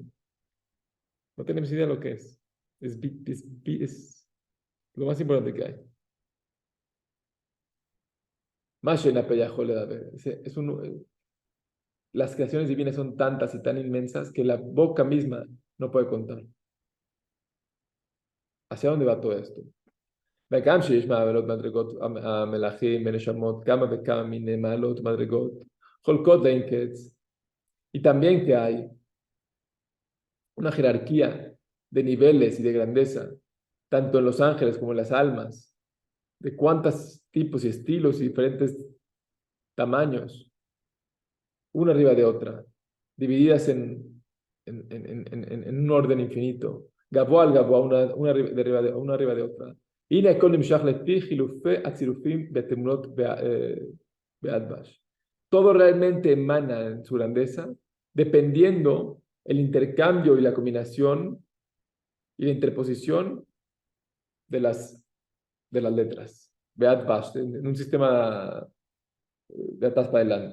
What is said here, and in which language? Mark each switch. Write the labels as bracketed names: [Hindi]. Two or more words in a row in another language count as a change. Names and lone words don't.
[Spanish] No tenemos idea de lo que es. Es lo más importante que hay. Más en la pellajole de haber. Las creaciones divinas son tantas y tan inmensas que la boca misma no puede contar. ¿Hacia dónde va todo esto? [Hebrew] וגם שיש מעלות מדרגות המלאכים ונשמות, כמה וכמה מיני מעלות מדרגות, חולקות לאין קץ. [Spanish] Y también que hay una jerarquía de niveles y de grandeza, tanto en los ángeles como en las almas, de cuántos tipos y estilos y diferentes tamaños, una arriba de otra, divididas en un orden infinito. [Hebrew] גבוה על גבוה, [Spanish] una arriba de otra. [Hebrew] הנה הכל נמשך לפי חילופי הצירופים בתמונות באדבש. [Spanish] Todo realmente emana en su grandeza, dependiendo el intercambio y la combinación y la interposición de las letras. Beatbash, en un sistema de atrás para adelante.